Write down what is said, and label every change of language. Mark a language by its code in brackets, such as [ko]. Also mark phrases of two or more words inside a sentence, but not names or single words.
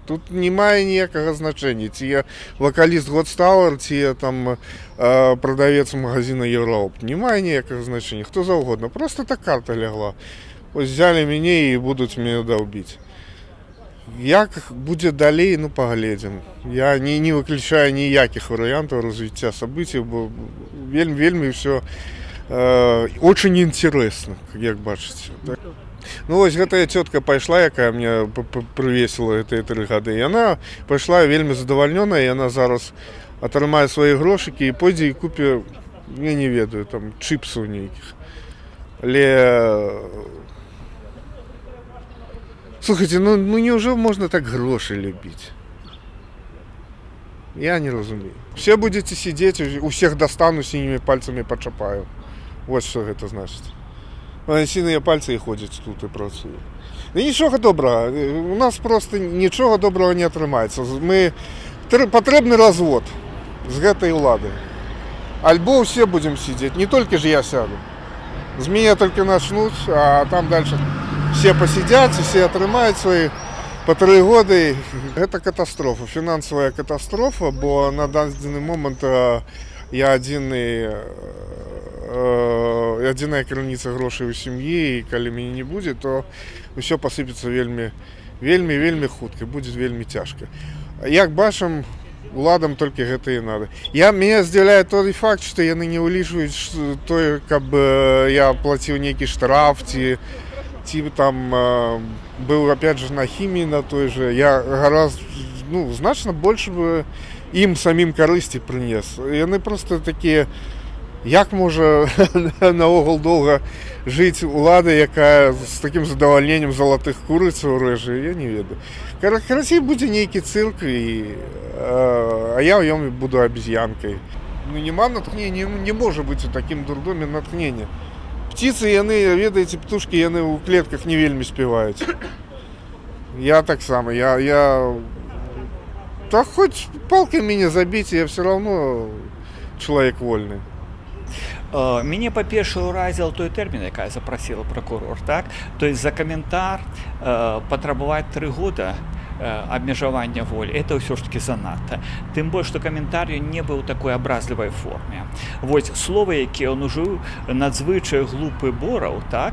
[be] Тут не мае ніякага значэння, ці я вакаліст Годстауэр, ці я там прадавец магазина Еўраопт. Не мае ніякага значэння, хто заўгодна. Просто так карта лягла. Ось взяли мяне і будуць мяне даўбіць. Як будзе далей, паглядзім. Я не выключаю ніякіх варыянтаў развіцця сабыццяў, бо вельмі ўсё [ru] очень интересно, [be] як бачыце. Вось гэтая цётка пайшла, якая мне прывесіла гэтыя 3 гады. Яна пайшла вельмі задавальнёная, яна зараз атрымае свае грошыкі і пойдзе і купе, я не ведаю, там чыпсаў нейкіх. Але слухайте, [ru] неужели можно так гроши любить? [be] Я не разумею. [ru] Все будете сидеть, у всех достану, синими пальцами почапаю. Вот что это значит. Синие пальцы и ходят тут и працуют. И ничего доброго. У нас просто ничего доброго не атрымаецца. [be] Патрэбны развод з гэтай улады. [ru] Альбо все будем сидеть, не только же я сяду. З меня только начнут, а там дальше все посидят, все атрымаюць свои по 3 годы. Это катастрофа, [be] фінансавая катастрофа, бо на дадзены момант я адзіная крыніца грошай у сям'і, і калі мяне не будзе, то ўсё пасыпецца вельмі хутка, будзе вельмі цяжка. Як бачым, уладам толькі гэта і надо. Меня здзіўляе той факт, што яны не ўлічваюць тое, каб я плаціў нейкі штраф, ці там быў [ru] опять же [be] на хіміі [ru] на той же. [be] Я значна больш бы ім самім карысці прынес. Яны просто такія, як можа наогул доўга жыць улада, якая з такім задавальненнем залатых курыцаў рэжа, я не ведаю. Карацей, будзе нейкі цырк, а я ў ём буду абезьянкай. [uk] Нема натхнення, [be] не можа быць у такім дурдоме натхнення. Птицы, яны, ведаеце, птушкі, яны ў клетках не вельмі спяваюць. Я так само, [ru] Да хоть палками не забить, я все равно человек вольный. [be] Мяне па-першае ўразіл той тэрмін, якая запрасіла пракурор, так? [ru] То есть [be] за каментар патрабаваць 3 года абмежавання волі, это ўсё ж таки занадта. Тым больш, што каментар не быў у такой абразлівай форме. Вось словы, якія ён ужыў, надзвычай глупы Бораў, так?